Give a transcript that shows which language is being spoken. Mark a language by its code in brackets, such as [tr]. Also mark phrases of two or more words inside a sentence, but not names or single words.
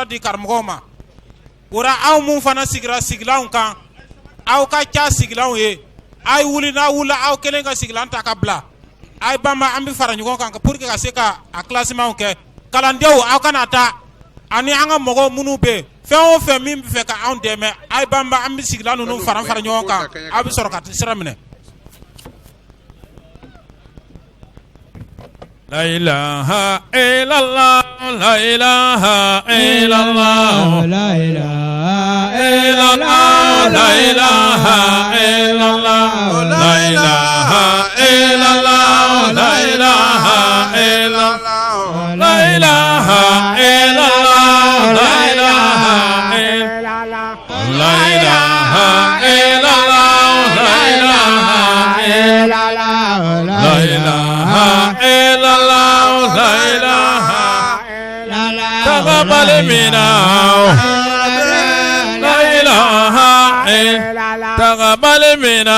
[bm] di karamɔgɔw ma ura aw mun fana sigira sigilanw kan aw ka ca sigilanw ye a ye wuli n'a wulila aw kelen ka sigilan ta ka bila a ye banba an bi fara ɲɔgɔn kan [fr] pour que [bm] ka se ka a classement kɛ kalandenw aw kana taa ani an ka mɔgɔw minnu bɛ yen fɛn o fɛn min bɛ fɛ ka anw dɛmɛ a ye banba an bi sigilan ninnu fara fara ɲɔgɔn kan aw bi sɔrɔ ka sira minɛ. [ar] لا إله إلا الله، لا إله إلا الله، لا إله إلا الله, لا إله إلا الله، لا إله إلا الله، لا إله إلا الله، لا إله إلا الله، لا إله إلا الله، لا إله إلا الله، لا إله إلا الله، لا إله تقبل منا لا إله إلا تقبل منا